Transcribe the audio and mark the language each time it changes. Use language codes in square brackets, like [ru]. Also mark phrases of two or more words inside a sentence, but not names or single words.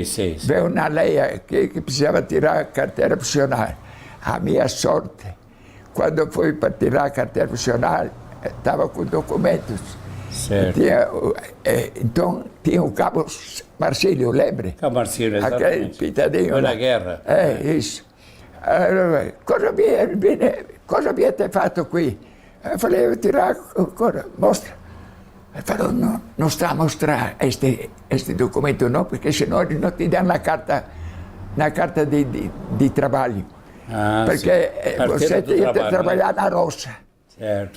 [pt] Veio na lei aqui que precisava tirar a carteira profissional. A minha sorte, quando eu fui para tirar a carteira profissional, estava com documentos. Certo. Então tinha o Cabo Marcílio, lembra? Cabo Marcílio, Aquele exatamente. pintadinho. Foi na lá. guerra. Isso. [it] Cosa avete fatto qui? [pt] Eu falei, eu tirar, mostra. Ele falou, não está a mostrar este documento não, porque senão eles não te dão na carta de trabalho. Ah, porque você tinha que trabalhar na roça. Certo.